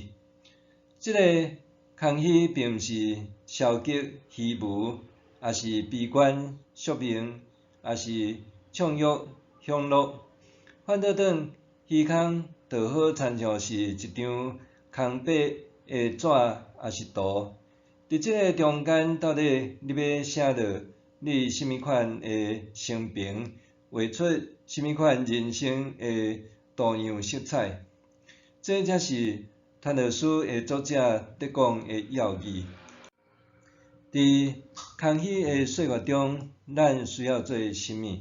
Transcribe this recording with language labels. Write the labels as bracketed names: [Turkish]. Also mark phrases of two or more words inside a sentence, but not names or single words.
[Min Nan Chinese] 即个空虚并毋是消极虚无，也是悲观宿命，也是唱欲享乐。反倒转虚空，就好亲像是一张空白的纸，也是图。伫即个中间，到底你要写落你甚物款的生平，画出甚物款人生的多样色彩？这才是探讨书的作者伫讲的要义。伫空虚的岁月中，咱需要做甚物？